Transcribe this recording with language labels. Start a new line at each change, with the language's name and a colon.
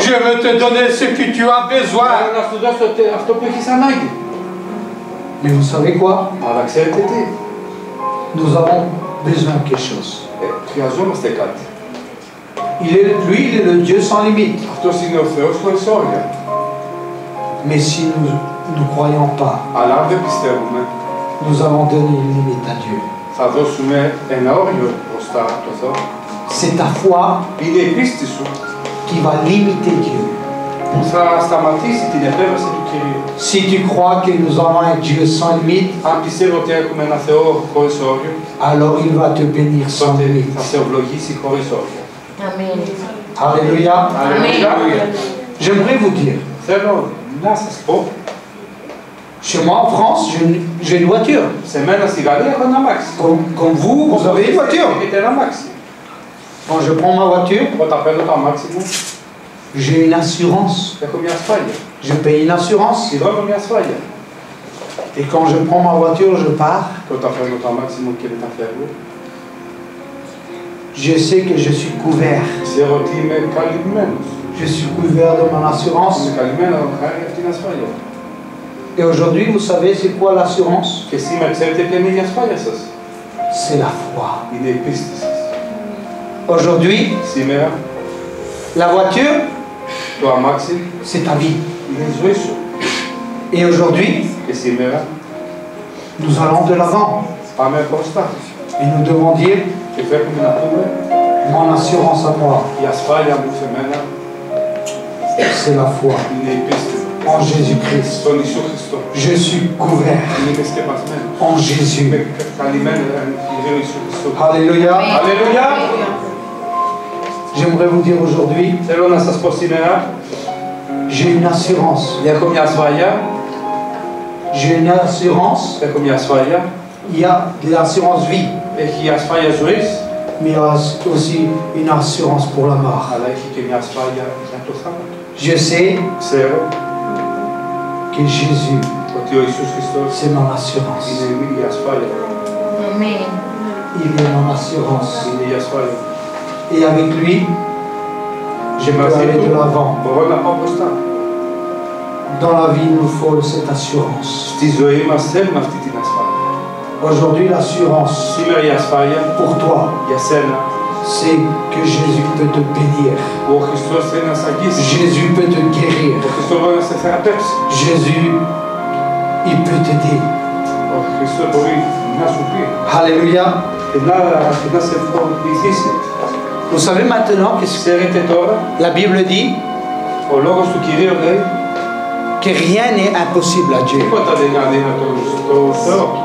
French: Je veux te donner ce que tu as besoin.
Greek: Θέλω να σου δώσω αυτό που έχεις ανάγκη.
French: Mais vous savez quoi?
Greek: Αλλά ξέρετε τι.
French: Nous avons besoin de quelque chose.
Greek: Χρειαζόμαστε κάτι.
French: Lui, il est le Dieu sans limite.
Greek: Αυτός είναι ο Θεός χωρίς όρια.
French: Mais si nous ne croyons pas,
Greek: Αλλά αν δεν πιστεύουμε,
French: nous allons donner une limite à Dieu.
Greek: Θα δώσουμε ένα όριο μπροστά από το Θεό.
French: C'est ta foi
Greek: Είναι η πίστη σου
French: qui va limiter Dieu.
Greek: που θα σταματήσει την επέμβαση του Κυρίου.
French: Si tu crois que nous avons un Dieu sans limite,
Greek: Αν πιστεύω ότι έχουμε ένα Θεό χωρίς όριο,
French: alors il va te bénir sans
Greek: τότε
French: limite.
Greek: θα σε ευλογήσει χωρίς όριο.
French: Amen. Alléluia.
Greek: Αλληλούια.
French: J'aimerais vous dire,
Greek: Θέλω να σας πω,
French: chez moi en France, j'ai une voiture.
Greek: σε μένα στη Γαλλία έχω ένα αμάξι.
French: Comme vous, vous avez une voiture.
Greek: Έχετε ένα αμάξι.
French: Quand je prends ma voiture,
Greek: Όταν παίρνω το αμάξι μου,
French: j'ai une assurance.
Greek: έχω μια ασφάλεια.
French: Je paye une assurance.
Greek: Πληρώνω μια ασφάλεια.
French: Et quand je prends ma voiture, je pars.
Greek: Και όταν παίρνω το αμάξι μου και μετά φεύγω,
French: Je sais que je suis couvert.
Greek: ξέρω ότι είμαι καλυμμένος.
French: Je suis couvert de mon assurance.
Greek: Είμαι καλυμμένο χάρη αυτήν την ασφάλεια.
French: Et aujourd'hui, vous savez, c'est quoi l'assurance?
Greek: Και σήμερα ξέρετε ποια είναι η ασφάλεια σας.
French: C'est la foi.
Greek: Είναι η πίστη σας.
French: Aujourd'hui,
Greek: Σήμερα
French: la voiture,
Greek: το αμάξι
French: c'est ta vie.
Greek: είναι η ζωή σου.
French: Et aujourd'hui,
Greek: Και σήμερα
French: nous allons de l'avant.
Greek: πάμε μπροστά.
French: Et nous devons dire,
Greek: Και πρέπει να πούμε
French: mon assurance à moi,
Greek: η ασφάλεια μου σε μένα
French: c'est la foi
Greek: είναι η πίστη μου.
French: en Jésus-Christ.
Greek: Στον Ιησού Χριστό.
French: Je suis couvert
Greek: Είμαι σκεπασμένος.
French: en Jésus.
Greek: Είμαι καλυμμένος εν Κύριε Ιησού Χριστού.
French: Alléluia.
Greek: Αλληλούια.
French: J'aimerais vous dire aujourd'hui,
Greek: Θέλω να σας πω σήμερα,
French: j'ai une assurance.
Greek: έχω μια ασφάλεια.
French: J'ai une assurance.
Greek: Έχω μια ασφάλεια.
French: Il y a de l'assurance vie,
Greek: Έχει ασφάλεια ζωής,
French: mais il y a aussi une assurance pour la mort.
Greek: αλλά έχει και μια ασφάλεια για το θάνατο.
French: Je sais
Greek: Ξέρω
French: que Jésus,
Greek: ότι ο Ιησούς Χριστός
French: c'est mon assurance.
Greek: είναι η ασφάλεια.
French: Amen. Il est mon assurance.
Greek: Είναι η ασφάλεια.
French: Et avec lui, je
Greek: Και
French: peux
Greek: μαζί
French: aller de
Greek: του
French: l'avant.
Greek: μπορώ να πάω μπροστά.
French: Dans la vie, il nous faut cette assurance.
Greek: Στη ζωή μας θέλουμε αυτή την ασφάλεια.
French: Aujourd'hui, l'assurance
Greek: Σήμερα η ασφάλεια
French: pour toi,
Greek: για σένα,
French: c'est que Jésus peut te bénir.
Greek: ο Χριστός θέλει να σε αγγίσει.
French: Jésus peut te guérir.
Greek: Ο Χριστός μπορεί να σε θεραπεύσει.
French: Jésus, il peut t'aider.
Greek: Ο Χριστός μπορεί να σου πει
French: Alléluia.
Greek: και να σε βοηθήσει.
French: Vous savez maintenant que
Greek: Ξέρετε τώρα,
French: la Bible dit
Greek: ο λόγος του Κυρίου λέει
French: que rien n'est impossible à Dieu.
Greek: τίποτα δεν είναι αδύνατο στο Θεό.